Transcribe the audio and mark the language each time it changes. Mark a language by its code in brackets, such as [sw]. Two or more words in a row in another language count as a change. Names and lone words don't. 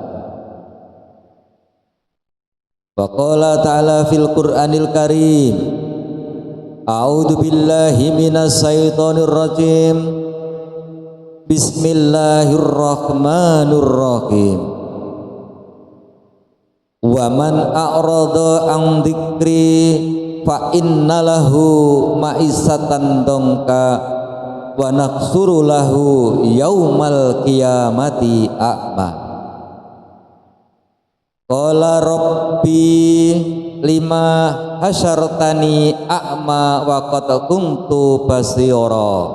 [ar] وقال تعالى في القرآن الكريم، أعوذ بالله من الشيطان الرجيم. بسم الله الرحمن الرحيم. ومن أعرض عن ذكري فإن له معيشة ضنكا ونحشره يوم القيامة أعمى. قال رب لم حشرتني أعمى وقد كنت بصيرا.